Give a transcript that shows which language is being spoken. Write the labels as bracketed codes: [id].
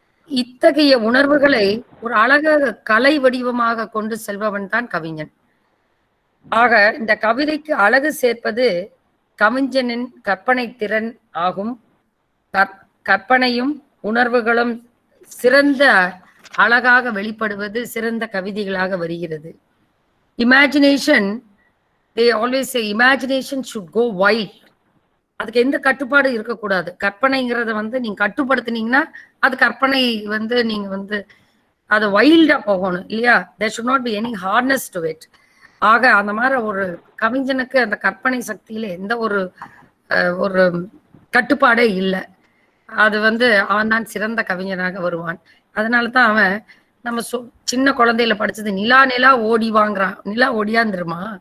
[ta] இத்தகைய உணர்வுகளை ஒரு அழகாக கலை வடிவமாக கொண்டு செல்பவன் தான் கவிஞன். ஆக இந்த கவிதைக்கு அழகு சேர்ப்பது கவிஞனின் கற்பனை திறன் ஆகும். கற்பனையும் உணர்வுகளும் சிறந்த அழகாக வெளிப்படுவது சிறந்த கவிதைகளாக வருகிறது. [en] Imagination, they always say imagination should go wild. [ta] அதுக்கு எந்த கட்டுப்பாடு இருக்கக்கூடாது. கற்பனைங்கிறத நீங்க கட்டுப்படுத்தினீங்கன்னா அது கற்பனை நீங்க அது வைல்டா போகணும் இல்லையா? [en] there should not be any hardness to it. [ta] ஆக அந்த மாதிரி ஒரு கவிஞனுக்கு அந்த கற்பனை சக்தியில எந்த ஒரு கட்டுப்பாடே இல்லை. அது அவன் தான் சிறந்த கவிஞனாக வருவான். அதனாலதான் அவன் நம்ம சின்ன குழந்தையில படிச்சது நிலா நிலா ஓடி வாங்குறான். நிலா ஓடியாந்துருமா?